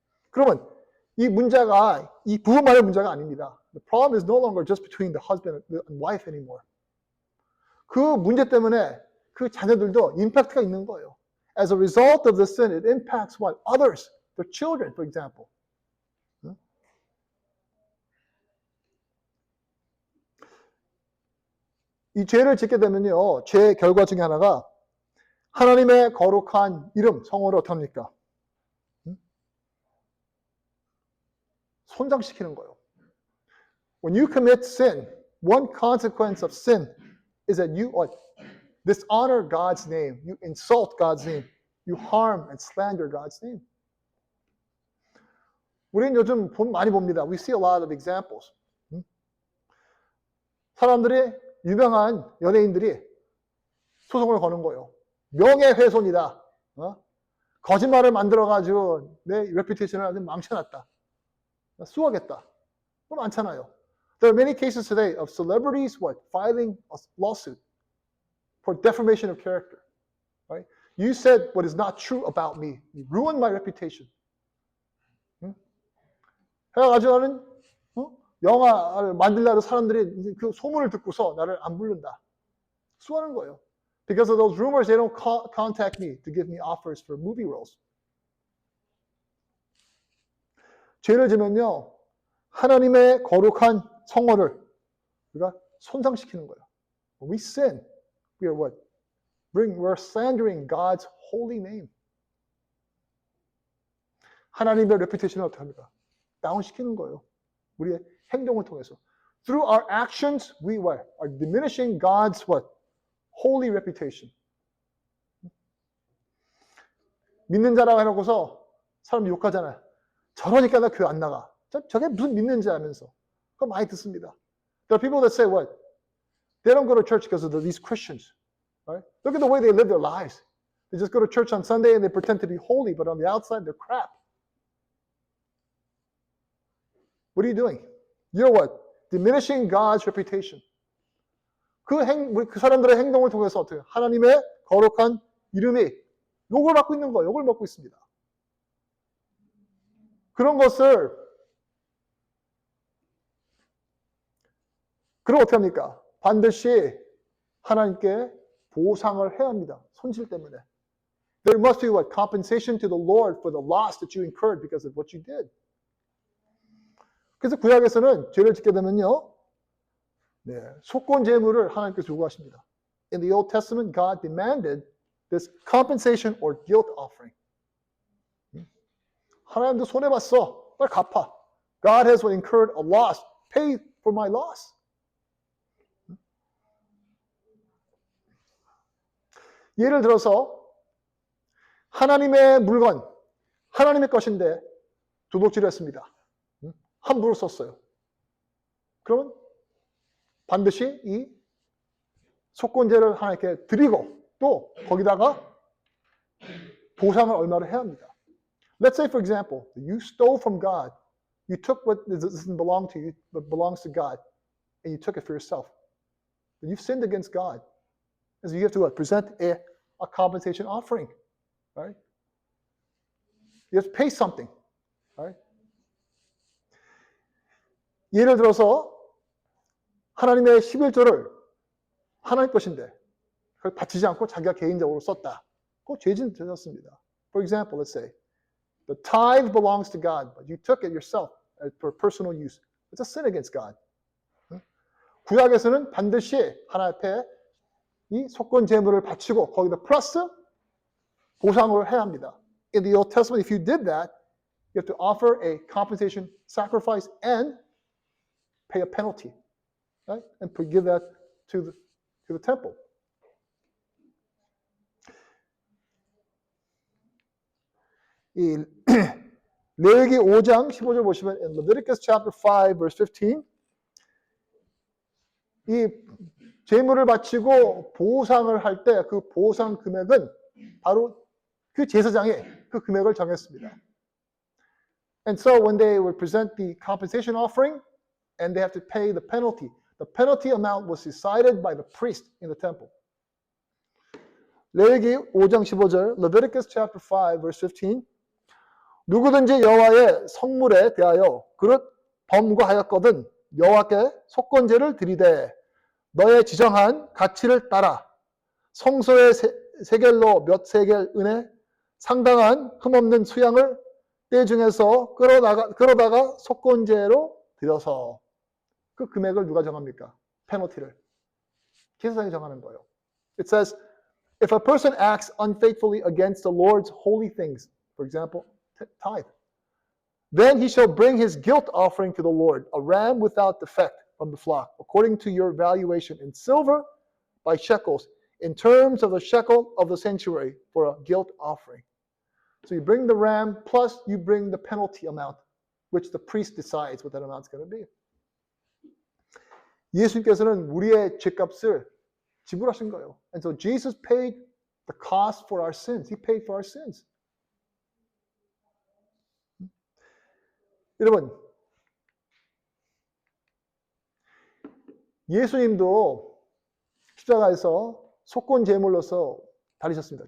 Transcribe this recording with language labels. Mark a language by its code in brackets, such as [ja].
[ko] 그러면 이 문제가 이 부부만의 문제가 아닙니다. [en] The problem is no longer just between the husband and wife anymore. [ko] 그 문제 때문에 그 자녀들도 임팩트가 있는 거예요. [en] As a result of the sin, it impacts what? Others, their children, for example. [ko] 이 죄를 짓게 되면요, 죄의 결과 중에 하나가 하나님의 거룩한 이름, 성호를 어떻게 합니까? 손상시키는 거예요. [en] When you commit sin, one consequence of sin is that you dishonor God's name, you insult God's name, you harm and slander God's name. [ko] 우리는 요즘 많이 봅니다. [en] We see a lot of examples. [ko] 사람들이 유명한 연예인들이 소송을 거는 거예요. 명예훼손이다. 거짓말을 만들어가지고 내 레퓨테이션을 아주 망쳐놨다. 수하겠다. 그거 많잖아요. [en] There are many cases today of celebrities filing a lawsuit for defamation of character. Right? You said what is not true about me. You ruined my reputation. [ko] 해가지고 나는 영화를 만들려도 사람들이 그 소문을 듣고서 나를 안 부른다. 수하는 거예요. [en] Because of those rumors, they don't contact me to give me offers for movie roles. [ko] 죄를 지면요, 하나님의 거룩한 성호를 우리가 손상시키는 거예요. [en] When we sin, we are what? We're slandering God's holy name. [ko] 하나님의 reputation을 어떻게 합니까? 다운시키는 거예요. 우리의 행동을 통해서. [en] Through our actions, we are diminishing God's what? Holy reputation. [ko] 믿는 자라고 해놓고서 사람 욕하잖아요. 저러니까 나 교회 안 나가. 저게 무슨 믿는 자면서. 그거 많이 듣습니다. [en] There are people that say what? They don't go to church because of these Christians. Right? Look at the way they live their lives. They just go to church on Sunday and they pretend to be holy, but on the outside they're crap. What are you doing? You're what? Diminishing God's reputation. [ko] 그 사람들의 행동을 통해서 어떻게 하나님의 거룩한 이름이 욕을 받고 있는 거예요. 욕을 먹고 있습니다. 그런 것을 그럼 어떻게 합니까? 반드시 하나님께 보상을 해야 합니다. 손실 때문에. [en] There must be what? Compensation to the Lord for the loss that you incurred because of what you did. [ko] 그래서 구약에서는 죄를 짓게 되면요, 네, 속건 제물을 하나님께서 요구하십니다. [en] In the Old Testament, God demanded this compensation or guilt offering. [ko] 하나님도 손해봤어. 빨리 갚아. [en] God has incurred a loss. Pay for my loss. [ko] 예를 들어서 하나님의 물건, 하나님의 것인데 도둑질을 했습니다. 함부로 썼어요. 그러면 반드시 이 속건제를 하나님께 드리고 또 거기다가 보상을 얼마를 해야 합니다. [en] Let's say, for example, you stole from God. You took what doesn't belong to you, but belongs to God, and you took it for yourself. But you've sinned against God. And so you have to present a compensation offering, right? You have to pay something, right? [ko] 예를 들어서 하나님의 11조를 하나님 것인데 그걸 바치지 않고 자기가 개인적으로 썼다. 그거 죄진 되셨습니다. [en] For example, let's say the tithe belongs to God, but you took it yourself for personal use. It's a sin against God. [ko] 구약에서는 반드시 하나님 앞에 이 속건 제물을 바치고 거기다 플러스 보상을 해야 합니다. [en] in the Old Testament, if you did that, you have to offer a compensation sacrifice and pay a penalty, right? And give that to the temple. [ko] 이 레위기 5장 15절 보시면 [en] in Leviticus chapter 5 verse 15 [ko] 이 제물을 바치고 보상을 할 때 그 보상 금액은 바로 그 제사장이 그 금액을 정했습니다. [en] And so when they would present the compensation offering and they have to pay the penalty amount was decided by the priest in the temple. [ko] 레위기 5장 15절 [en] Leviticus chapter 5 verse 15 [ko] 누구든지 여호와의 성물에 대하여 그릇 범과하였거든 여호와께 속건제를 드리되 너의 지정한 가치를 따라 성소의 세겔로 몇 세겔 은에 상당한 흠없는 수양을 때 중에서 끌어다가 속건제로 드려서 그 금액을 누가 정합니까? 페널티를. 제사장이 정하는 거예요. [en] It says, if a person acts unfaithfully against the Lord's holy things, for example, tithe, then he shall bring his guilt offering to the Lord, a ram without defect from the flock, according to your valuation in silver by shekels, in terms of the shekel of the sanctuary for a guilt offering. So you bring the ram plus you bring the penalty amount, which the priest decides what that amount's going to be. [ko] 예수님께서는 우리의 죄값을 지불하신 거예요. [en] And so Jesus paid the cost for our sins. He paid for our sins. [ko] 여러분, 예수님도 십자가에서 속건 제물로서 달리셨습니다.